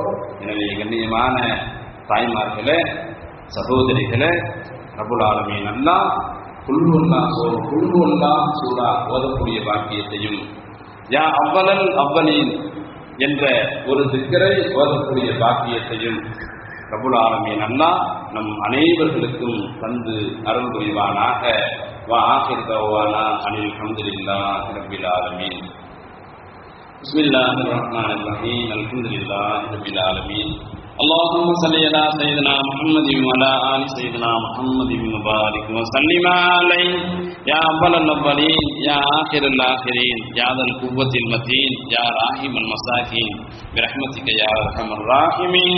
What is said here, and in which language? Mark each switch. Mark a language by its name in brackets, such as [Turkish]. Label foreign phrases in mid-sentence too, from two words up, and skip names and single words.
[Tamil] எனவே கண்ணியமான தாய்மார்களே, சகோதரிகளே, [Arabic] رب العالمين الله [Tamil] குல் ஹுவல்லாஹ் சூரா ஓதக்கூடிய பாக்கியத்தையும், [Arabic] يا أول الأولين [Tamil] என்ற ஒரு திக்ரை ஓதக்கூடிய பாக்கியத்தையும் [Arabic] رب العالمين الله [Tamil] நம் அனைவர்களுக்கும் தந்து அருள் புரிவானாக. [Arabic] وآخر دعوانا أن الحمد لله رب العالمين. بسم الله الرحمن الرحيم. الحمد لله رب العالمين. اللهم صل على سيدنا محمد وعلى آل سيدنا محمد وبارك وسلم عليه يا أول الأولين يا آخر الآخرين يا ذا القوة المتين يا راحم المساكين برحمتك يا أرحم الراحمين.